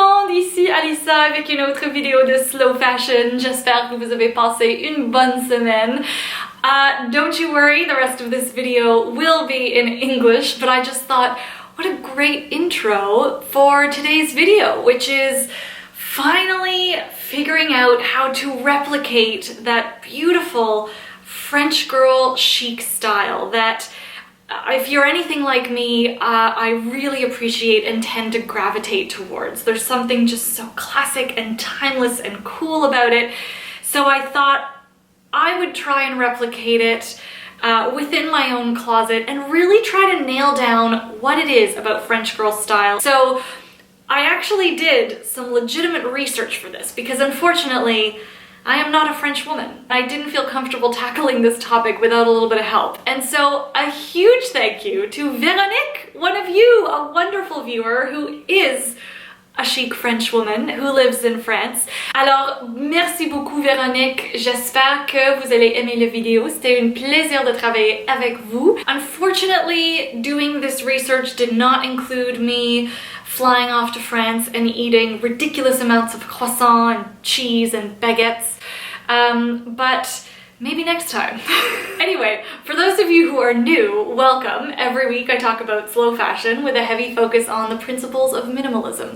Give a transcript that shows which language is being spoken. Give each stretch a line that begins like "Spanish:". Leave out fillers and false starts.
French: ici Alissa avec une autre vidéo de slow fashion. J'espère que vous avez passé une bonne semaine.
English: Don't you worry, the rest of this video will be in English, but I just thought, what a great intro for today's video, which is finally figuring out how to replicate that beautiful French girl chic style that, if you're anything like me, I really appreciate and tend to gravitate towards. There's something just so classic and timeless and cool about it. So I thought I would try and replicate it within my own closet and really try to nail down what it is about French girl style. So I actually did some legitimate research for this because unfortunately I am not a French woman. I didn't feel comfortable tackling this topic without a little bit of help. And so a huge thank you to Véronique, one of you, a wonderful viewer who is a chic French woman who lives in France.
French: Alors, merci beaucoup Véronique. J'espère que vous allez aimer la vidéo. C'était un plaisir de travailler avec vous.
English: Unfortunately, doing this research did not include me flying off to France and eating ridiculous amounts of croissant and cheese and baguettes, but maybe next time. Anyway, for those of you who are new, welcome. Every week I talk about slow fashion with a heavy focus on the principles of minimalism.